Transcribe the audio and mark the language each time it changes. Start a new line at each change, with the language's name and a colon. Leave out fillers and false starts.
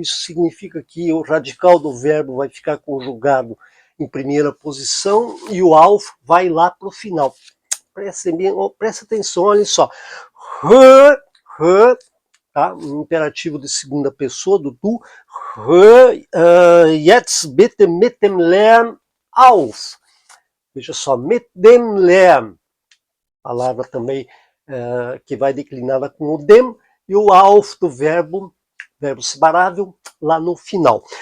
Portuguese: Isso significa que o radical do verbo vai ficar conjugado em primeira posição e o auf vai lá para o final. Presta atenção, olha só. Hör, tá? Um imperativo de segunda pessoa, do tu.
German: Hör jetzt bitte mit dem Lärm auf.
Portuguese: Veja só,
German: mit dem Lärm.
Portuguese: Palavra também que vai declinada com o dem e o auf do verbo separável lá no final.